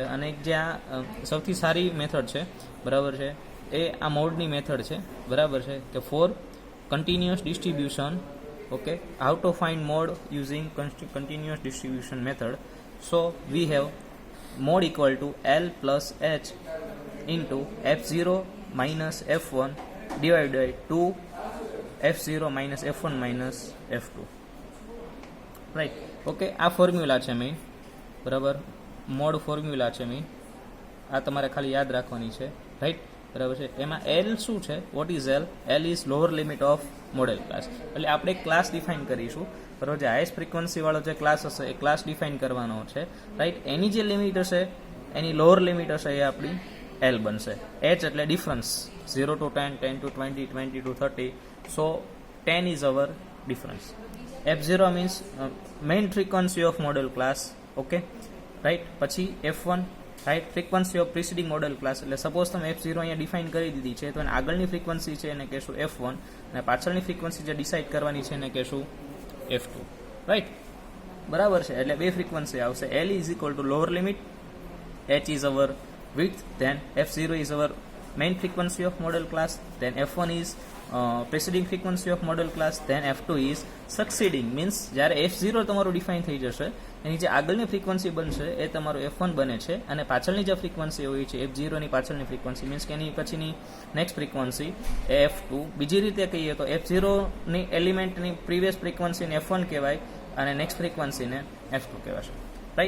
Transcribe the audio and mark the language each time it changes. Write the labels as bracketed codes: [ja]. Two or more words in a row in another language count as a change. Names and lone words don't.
[gu] અને એક જે આ સૌથી સારી મેથડ છે, બરાબર છે, એ આ મોડની મેથડ છે, બરાબર છે, કે [en] for continuous distribution. Okay, how to find mode using continuous distribution method. So we have mode equal to L plus H into F0 minus F1 divided by 2 F0 minus F1 minus F2, right. [gu] ઓકે, આ ફોર્મ્યુલા છે મેઇન, બરાબર, [en] mode formula [gu] છે મેઇન, આ તમારે ખાલી યાદ રાખવાની છે, રાઈટ, બરાબર છે. એમાં L શું છે? [en] What is L? L is lower limit of modal class. [gu] એટલે આપણે એક ક્લાસ ડિફાઇન કરીશું, બરાબર. જે [en] highest frequency [gu] વાળો જે ક્લાસ હશે એ ક્લાસ ડિફાઇન કરવાનો છે, રાઈટ. એની જે લિમિટ હશે, એની લોઅર લિમિટ હશે, એ આપણી L બનશે. H એટલે ડિફરન્સ, 0 to 10, 10 to 20, 20 to 30. [en] સો 10 is our difference. F0 means main frequency of model class, okay, right. પછી F1, right, frequency of preceding modal class. [gu] એટલે સપોઝ તમે F0 અહીંયા ડિફાઇન કરી દીધી છે તો એને આગળની ફ્રીક્વન્સી છે એને કહેશું F1 અને પાછળની ફ્રીક્વન્સી જે ડિસાઇડ કરવાની છે એને કહેશું F2, રાઈટ, બરાબર છે. એટલે બે ફ્રીક્વન્સી આવશે. [en] L is equal to lower limit, H is our width, then F0 is our main frequency of model class, then F1 is preceding frequency of model class, then F2 is succeeding, means [gu] જ્યારે F0 તમારું ડિફાઇન થઈ જશે એની જે આગળની ફ્રીક્વન્સી બનશે એ તમારું F1 બને છે, અને પાછળની જે ફ્રીક્વન્સી હોય છે F0 ની પાછળની ફ્રીક્વન્સી, મીન્સ કે એની પછીની [en] next frequency [gu] એ F2. બીજી રીતે કહીએ તો F0 ની એલિમેન્ટની પ્રીવિયસ ફ્રીક્વન્સીને F1 કહેવાય અને નેક્સ્ટ ફ્રીક્વન્સીને F2 કહેવાશે, રાઈટ.